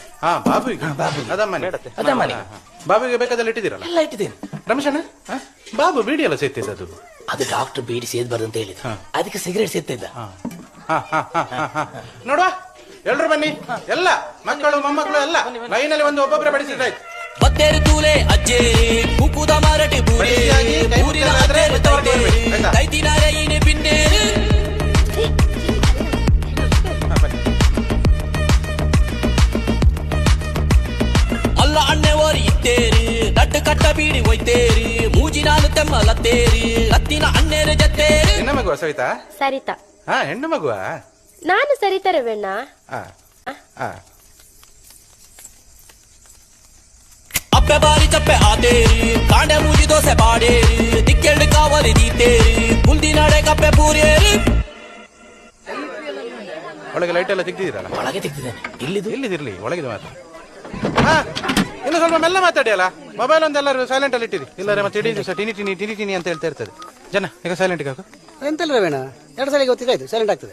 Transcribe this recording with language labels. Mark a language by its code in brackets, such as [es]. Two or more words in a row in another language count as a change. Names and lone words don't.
[kn] ಹಾ, ಬಾಬುಗೆ. ಅದಮ್ಮನೆ. ಬಾಬುಗೆ ಬೇಕಾದೆಲ್ಲ ಇಟ್ಟಿದ್ದೀರಲ್ಲ? ಎಲ್ಲ ಇಟ್ಟಿದ್ದೇನೆ. ರಮೇಶಣ್ಣ, ಬಾಬು ಬೀಡಿ ಎಲ್ಲ ಸೇತಿದ್ದದು? ಅದು ಡಾಕ್ಟರ್ ಬೀಡಿ ಸೇದ್ಬಾರ್ದು ಅಂತ ಹೇಳಿದ, ಅದಕ್ಕೆ ಸಿಗರೇಟ್ ಸೇರ್ತಿದ್ದ. ನೋಡುವ, ಎಲ್ರು ಬನ್ನಿ. ಎಲ್ಲ ಮಕ್ಕಳು ಮೊಮ್ಮಕ್ಕಳು ಎಲ್ಲ ಲೈನಲ್ಲಿ ಒಂದು ಒಬ್ಬೊಬ್ಬರೇ ಬಡಿಸಿದ್ರಾಯ್ತು. [tcy] ಬತ್ತೇರು ತೂಲೆ ಅಜ್ಜೆ ಕುಕುದ ಮಾರಟಿ ಬೂರೆ ಊರಿನ ಅಜ್ಜೇರು ತೈತೇರು ತೈತಿನಾರೆ ಈನೆ ಪಿನ್ನೇರು ಅಲ್ಲ ಅಣ್ಣೆ ಓರಿ ಇತ್ತೇರು ದಡ್ಡು ಕಟ್ಟ ಬೀಡಿ ಒಯ್ತೇರು ಮೂಜಿನಾಲು ತೆಮ್ಮಲತ್ತೇರು ರತ್ತಿನ ಅಣ್ಣೇರು ಜತ್ತೇರು. [kn] ಹೆಣ್ಣು ಮಗುವ ಸವಿತಾ? ಸರಿತಾ. ಹೆಣ್ಣು ಮಗುವ? ನಾನು ಸರಿತಾ ರವಣ್ಣ. [tcy] ಅಪ್ಪೆ ಬಾರಿ ಚಪ್ಪೆ ಆತೇರಿ ಕಾಂಡೆ ಮೂಜಿ ದೋಸೆ ಬಾಡೇರಿ ದಿಕ್ಕೆಂಡು ಕಾವಲಿ ದೀತೇರಿ ಬುಲ್ದಿ ನಾಡೆ ಕಪ್ಪೆ ಪೂರೇರಿ. [kn] ಒಳಗೆ ಲೈಟ್ ಎಲ್ಲ ತೆಗ್ದಿದ್ದೀರಲ್ಲ? ಒಳಗೆ ತೆಗ್ದಿದ್ದೇನೆ. ಇಲ್ಲಿದಿರ್ಲಿ, ಒಳಗಿದು ಮಾತ್ರ. ಇನ್ನು ಸ್ವಲ್ಪ ಮೆಲ್ಲ ಮಾತಾಡಿ ಅಲ್ಲ. ಮೊಬೈಲ್ ಒಂದೆಲ್ಲರೂ ಸೈಲೆಂಟ್ ಅಲ್ಲಿ ಇಟ್ಟಿರಿ, ಇಲ್ಲರೆ ಮತ್ತೆ ಇಡೀ ದಿವಸ ಟಿನಿ ಟಿನಿ ಟಿನಿ ಟಿನಿ ಅಂತ ಹೇಳ್ತಾ ಇರ್ತದೆ. ಜನ ಈಗ ಸೈಲೆಂಟ್ ಹಾಕು. ಎಂತಲ್ಲ ರವೇಣ, 2 ಸಲ ಗೊತ್ತಿದ್ದಾಯ್ತು, ಸೈಲೆಂಟ್ ಆಗ್ತದೆ.